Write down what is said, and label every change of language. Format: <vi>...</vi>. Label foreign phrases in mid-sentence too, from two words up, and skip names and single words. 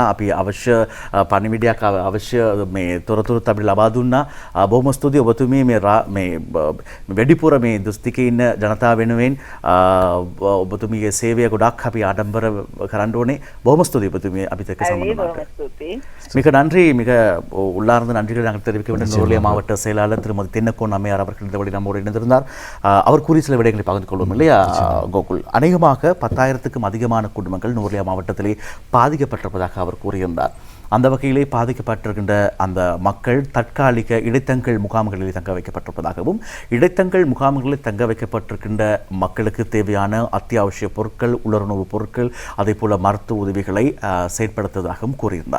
<si>අපි අවශ්‍ය පණිවිඩයක් අවශ්‍ය මේ තොරතුරුත් අපිට ලබා දුන්නා. බොහොම ස්තුතියි ඔබතුමී මේ වැඩිපුර මේ දිස්ත්‍රික්කයේ ඉන්න ජනතාව වෙනුවෙන් ඔබතුමීගේ සේවය ගොඩක් අපි ආඩම්බර කරන්න ඕනේ. බොහොම ස්තුතියි ඔබතුමී අපිත් එක්ක සම්බන්ධ වුණාට.</si> <ta>மிக நன்றி. மிக உள்ளார்ந்த நன்றிகளை நாங்கள் தெரிவிக்க வேண்டும். நுவரெலியா மாவட்ட செயலாளர் திருமதி தென்னக்கோன் அம்மையார் அவர்கள் இந்த வழி நம்மோடு இணைந்திருந்தார். அவர் கூறிய சில விடயங்களை பகிர்ந்து கொள்வோம் இல்லையா கோகுல்? அநேகமாக 10,000க்கும் அதிகமான குடும்பங்கள் நுவரெலியா மாவட்டத்திலே பாதிக்கப்பட்டிருப்பதாக அவர் கூறியிருந்தார். அந்த வகையிலே பாதிக்கப்பட்டிருக்கின்ற அந்த மக்கள் தற்காலிக இடைத்தங்கள் முகாம்களில் தங்க வைக்கப்பட்டிருப்பதாகவும் இடைத்தங்கள் முகாம்களில் தங்க வைக்கப்பட்டிருக்கின்ற மக்களுக்கு தேவையான அத்தியாவசிய பொருட்கள், உலருணவு பொருட்கள், அதே போல மருத்துவ உதவிகளை செயற்படுத்துவதாகவும் கூறியிருந்தார்.</ta>